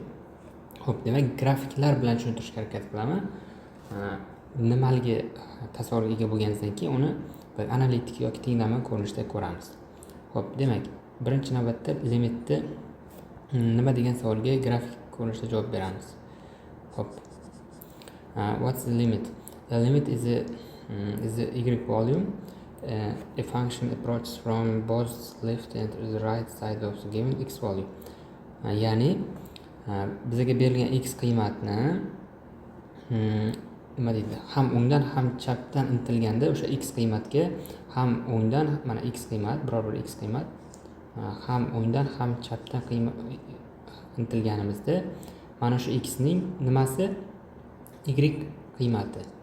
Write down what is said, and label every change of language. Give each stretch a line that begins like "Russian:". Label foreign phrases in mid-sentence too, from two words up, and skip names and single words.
Uzbek: Xo'p, demak grafiklar bilan tushuntirishga harakat qilaman. Nimaligi tasavvurga ega bo'lgandan keyin uni bir analitik yoki tenglama ko'rinishida ko'ramiz. Xo'p, demak birinchi navbatda limitni nima degan savolga grafik ko'rinishda javob beramiz. Xo'p.
English: What's the limit? The limit is a y volume. A function approaches from both left and the right side of the given x volume.
Uzbek: Ya'ni bizga berilgan x qiymatni nima deydi, ham o'ngdan ham chapdan intilganda o'sha x qiymatga ham o'ngdan mana x qiymat, biror bir x qiymat ham o'ngdan ham chapdan intilganimizda mana shu x ning nimasi y qiymati.